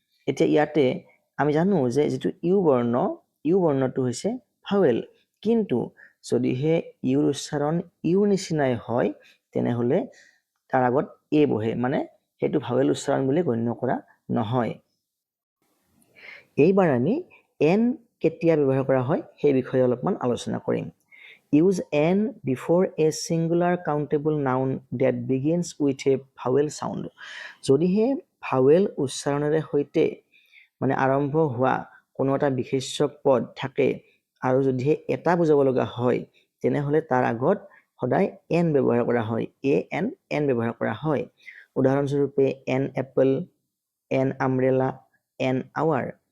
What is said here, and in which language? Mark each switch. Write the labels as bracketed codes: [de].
[as] এতিয়া ইয়াতে আমি জানো যে যিটো ইউ বৰ্ণটো হৈছে ভাৱেল, কিন্তু যদিহে ইউৰ উচ্চাৰণ ইউৰ নিচিনাই হয় তেনেহ'লে তাৰ আগত এ বহে, মানে সেইটো ভাৱেল উচ্চাৰণ বুলি গণ্য কৰা নহয়। এইবাৰ আমি এন কেতিয়া ব্যৱহাৰ কৰা হয় সেই বিষয়ে অলপমান আলোচনা কৰিম। [en] Use an before a singular countable noun that begins with a vowel sound. [as] যদিহে ভাৱেল উচ্চাৰণেৰে সৈতে মানে আৰম্ভ হোৱা কোনো এটা বিশেষ্য পদ থাকে আৰু যদিহে এটা বুজাব লগা হয় তেনেহ'লে তাৰ আগত সদায় এন ব্যৱহাৰ কৰা হয়, এন ব্যৱহাৰ কৰা হয়। উদাহৰণস্বৰূপে N Apple, N umbrella, an hour.